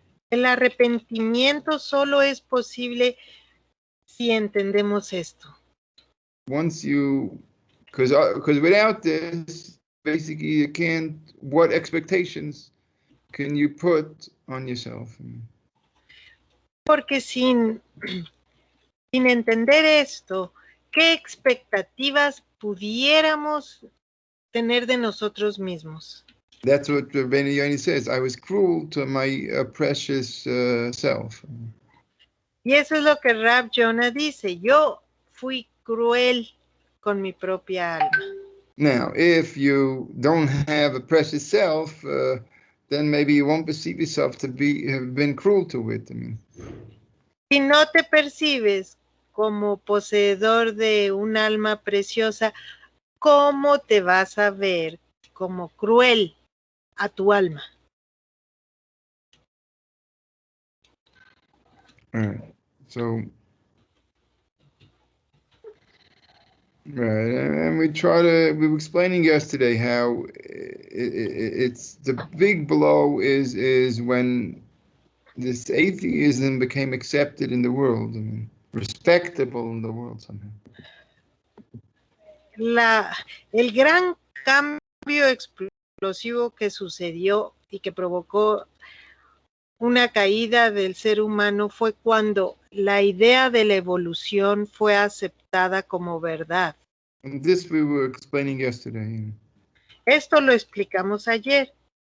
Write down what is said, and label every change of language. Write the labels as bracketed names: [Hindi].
[Spanish] El arrepentimiento solo es posible si entendemos esto. [English] Once you, because without this, basically you can't. What expectations can you put on yourself? [Spanish] Porque sin entender esto, ¿qué expectativas pudiéramos tener de nosotros mismos? [English] That's what Rabbeinu Yoni says. I was cruel to my precious self. [Spanish] Y eso es lo que Rab Jonah dice. Yo fui cruel con mi propia alma. [English] Now, if you don't have a precious self, then maybe you won't perceive yourself to have been cruel to it. I mean, [Spanish] si no te percibes como poseedor de un alma preciosa, ¿cómo te vas a ver como cruel a tu alma? [English] All right. So, right, and we were explaining yesterday how it's the big blow is when this atheism became accepted in the world, I mean, respectable in the world somehow. [Spanish] El gran cambio explosivo que sucedió y que provocó una caída del ser humano fue cuando la idea de la evolución fue aceptada como verdad. [English] And this we were explaining yesterday. [Spanish] Esto lo explicamos ayer.